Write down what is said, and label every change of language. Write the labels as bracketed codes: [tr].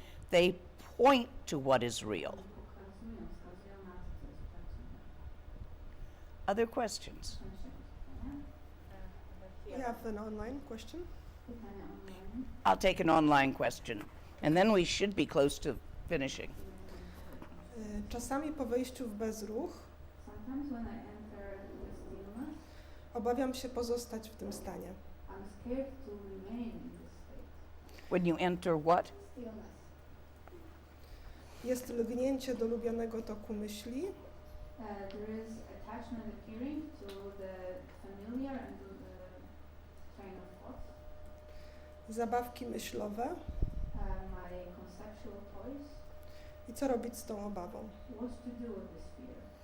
[en] They point to what is real. Other questions? We have an online question. I'll take an online question, and then we should be close to finishing. [pl] Czasami po wejściu w bezruch obawiam się pozostać w tym stanie. [en] When you enter what? [pl] Jest lgnięcie do lubianego toku myśli. [en] There is attachment appearing to the familiar and to the train of thoughts. [pl] Zabawki myślowe. [en] My conceptual toys. [pl] I co robić z tą obawą? [en] What to do with this fear?